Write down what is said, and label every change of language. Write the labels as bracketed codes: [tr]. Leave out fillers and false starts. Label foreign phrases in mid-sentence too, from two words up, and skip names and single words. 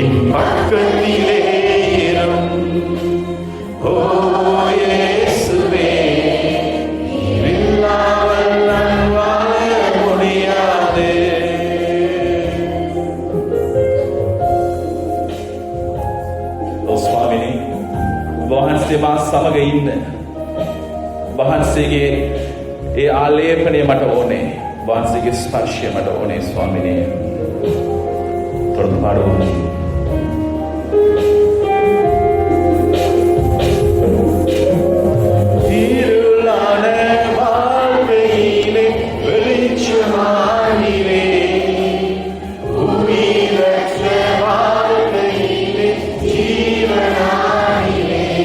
[ta] பக்கத்திலே இரும். ஓ இயேசுவே, இல்லாமல் நான் வாழ முடியாது. ஓ சுவாமினி, [si] වහන්සේ මා සමග ඉන්න. වහන්සේගේ ඒ ආලේපනය මට ඕනේ. වහන්සේගේ ස්පර්ශය මට ඕනේ ස්වාමිනේ. [ta] தொடர்ந்து பாடுவோம். இருளான வாழ்க்கையிலே வெளிச்சமானிலே, உயிரற்ற வாழ்க்கையிலே ஜீவனானிலே,